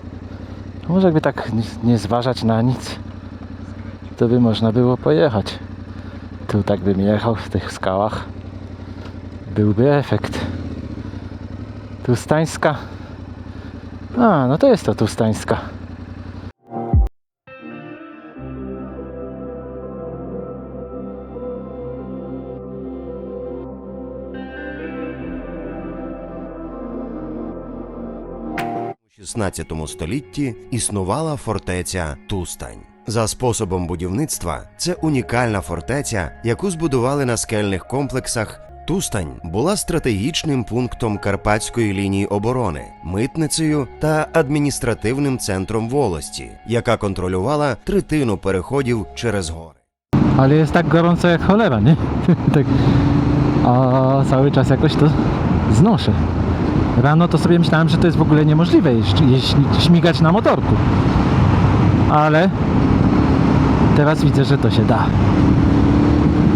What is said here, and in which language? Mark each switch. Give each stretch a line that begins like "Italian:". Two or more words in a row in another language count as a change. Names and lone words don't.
Polish: Może jakby tak nie zważać na nic, to by można było pojechać. Tu tak bym jechał w tych skałach. Byłby efekt. Tustańska. A, no to jest to Tustańska.
Ukrainian: У 16 столітті існувала фортеця Тустань. За способом будівництва це унікальна фортеця, яку збудували на скельних комплексах. Тустань була стратегічним пунктом Карпатської лінії оборони, митницею та адміністративним центром волості, яка контролювала третину переходів через гори.
Polish: Ale jest tak gorąco jak cholera, nie? Tak. A cały czas jakoś to znoszę. Rano to sobie myślałem, że to jest w ogóle niemożliwe śmigać na motorku. Ale teraz widzę, że to się da.